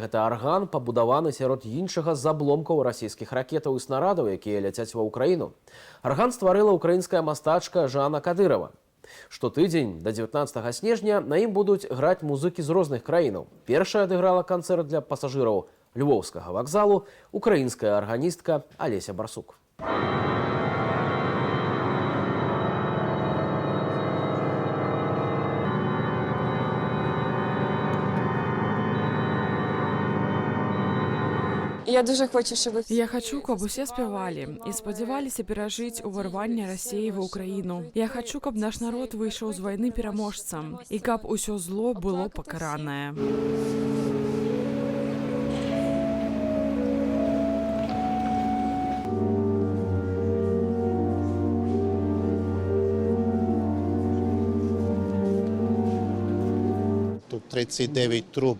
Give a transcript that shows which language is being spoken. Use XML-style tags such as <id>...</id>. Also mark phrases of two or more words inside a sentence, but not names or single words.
<be>Гэта арган, пабудаваны сярод іншага з абломкаў расійскіх ракетаў і снарадаў, якія ляцяць ва ўкраіну. Арган стварыла ўкраінская мастачка Жанна Кадырова. Штотыдзень до 19 снежня на ім будуць граць музыкі з розных краінаў. Першая адыграла канцэрт для пасажыраў Львовскага вакзалу украінская арганістка Алеся Барсук.</be> <uk>Я дуже хочу, щоб ви Я хочу,</uk> <be>каб усе спявалі і спадзяваліся перажыць уварванне Расіі ва ўкраіну. Я хочу, каб наш народ выйшаў з вайны пераможцам і каб усё зло было пакаранае. Тут 39 труб.</be>